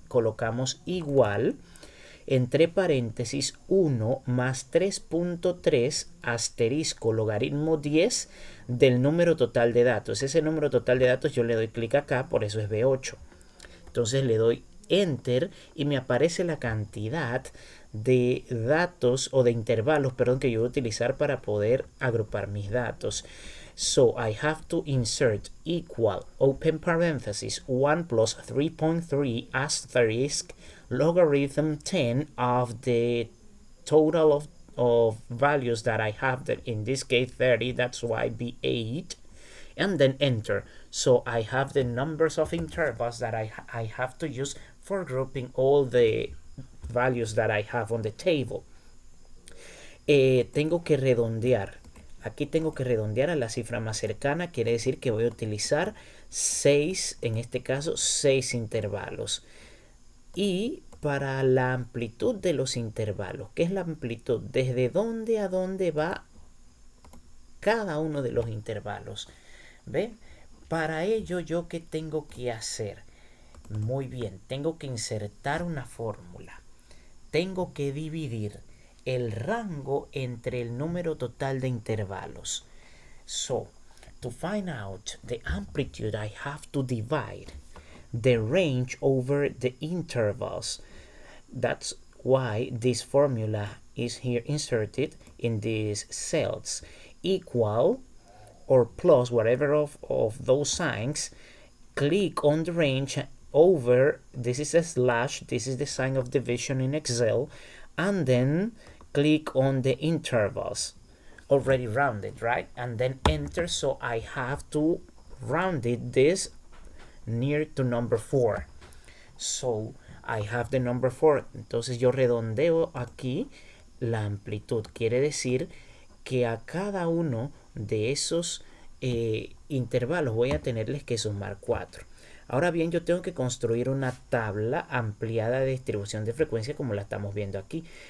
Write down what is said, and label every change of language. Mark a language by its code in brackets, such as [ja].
[es] Colocamos igual entre paréntesis 1 más 3.3 asterisco logaritmo 10 del número total de datos. Ese número total de datos yo le doy clic acá, por eso es B8. Entonces le doy Enter y me aparece la cantidad de datos o de intervalos, perdón, que yo voy a utilizar para poder agrupar mis datos. [en] So I have to insert equal, open parenthesis, 1 plus 3.3 asterisk logarithm 10 of the total of values that I have, that in this case 30, that's why B8, and then enter. So I have the numbers of intervals that I have to use for grouping all the values that I have on the table. [es] Tengo que redondear. Aquí tengo que redondear a la cifra más cercana. Quiere decir que voy a utilizar 6, en este caso 6 intervalos. Y para la amplitud de los intervalos, ¿qué es la amplitud? ¿Desde dónde a dónde va cada uno de los intervalos? ¿Ven? Para ello, ¿yo qué tengo que hacer? Muy bien, tengo que insertar una fórmula. Tengo que dividir el rango entre el número total de intervalos. [en] So, to find out the amplitude, I have to divide the range over the intervals. That's why this formula is here inserted in these cells. Equal or plus, whatever of those signs, click on the range over, this is a slash, this is the sign of division in Excel, and then click on the intervals, already rounded, right? And then enter, so I have to round it this near to number 4. So I have the number 4. [es] Entonces yo redondeo aquí la amplitud. Quiere decir que a cada uno de esos intervalos voy a tenerles que sumar 4. Ahora bien, yo tengo que construir una tabla ampliada de distribución de frecuencia como la estamos viendo aquí.